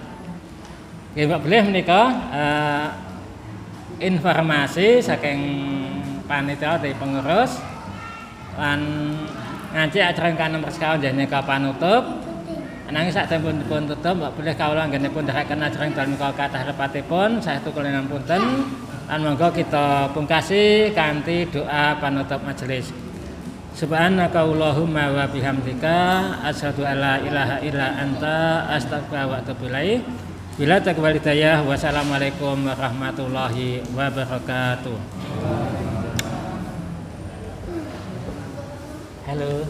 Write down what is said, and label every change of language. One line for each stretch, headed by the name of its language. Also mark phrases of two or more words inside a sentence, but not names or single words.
Javanese: Nggih Mbak bilih menika informasi saking panitia dari pengurus lan ngaji acara ingkang nomor sekawan nika panutup. Ananging satempunipun dipun tutup Mbak bilih kawula anggenipun ndherekaken acara ingkang menika kathah lepatipun saestu kula ngapunten lan monggo kita pungkasi kanthi doa panutup majelis.
Arabic: سبحانك اللهم وبحمدك أشهد أن لا إله إلا أنت أستغفرك وأتوب إليك. Bila taqwal hidayah. والسلام عليكم ورحمة الله وبركاته. Halo.